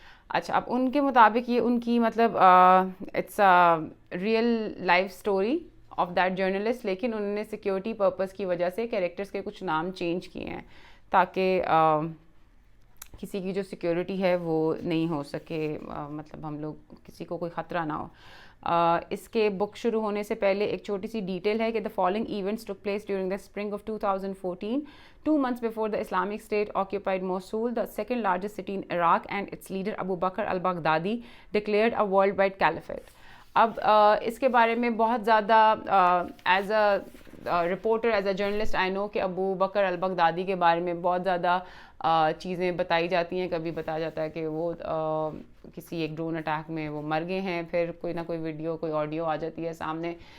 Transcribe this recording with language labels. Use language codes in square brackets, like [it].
[ur] اچھا, اب ان کے مطابق یہ ان کی مطلب [en] it's real life story of that journalist, [ur] لیکن انہوں نے سیکیورٹی پرپز کی وجہ سے کیریکٹرز کے کچھ نام چینج کیے ہیں تاکہ کسی کی جو سیکیورٹی ہے وہ نہیں ہو سکے, مطلب ہم لوگ کسی کو کوئی خطرہ نہ ہو. اس کے بک شروع ہونے سے پہلے ایک چھوٹی سی ڈیٹیل ہے کہ [en] the following events took place during the spring of 2014. 2 months before the Islamic State occupied Mosul, the second largest city in Iraq, and its leader Abu Bakr al-Baghdadi declared a worldwide caliphate. [ur] اب اس کے بارے میں بہت زیادہ [en] as a reporter as a journalist I know [ur] کہ ابو بکر al Baghdadi کے بارے میں بہت زیادہ چیزیں بتائی جاتی ہیں. کبھی بتایا جاتا ہے کہ وہ کسی ایک ڈرون اٹیک میں وہ مر گئے ہیں, پھر کوئی نہ کوئی ویڈیو کوئی آڈیو آ جاتی ہے سامنے.